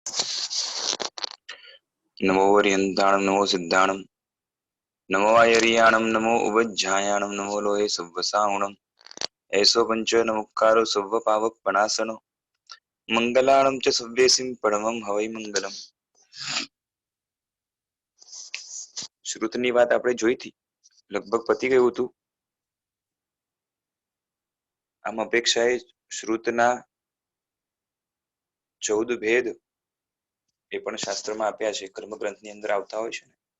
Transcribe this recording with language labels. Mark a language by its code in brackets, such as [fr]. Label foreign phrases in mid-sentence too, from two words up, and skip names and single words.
[pra] नमो वर्यन्ताणं नमो सिद्धाणं नमो आयर्याणं नमो उवज्झायाणं नमो लोहे सव्वसाहुणं ऐसो पंच नमुक्कारो सव्वपावकपणासनो मंगलाणं च सव्येसिं परमं हवै मंगलम। [gu] શ્રુતની વાત આપણે જોઈ હતી, લગભગ પતી ગયું હતું. આમ અપેક્ષાએ શ્રુતના 14 ભેદ એ પણ શાસ્ત્રમાં આપ્યા છે, કર્મગ્રંથની અંદર આવતા હોય છે.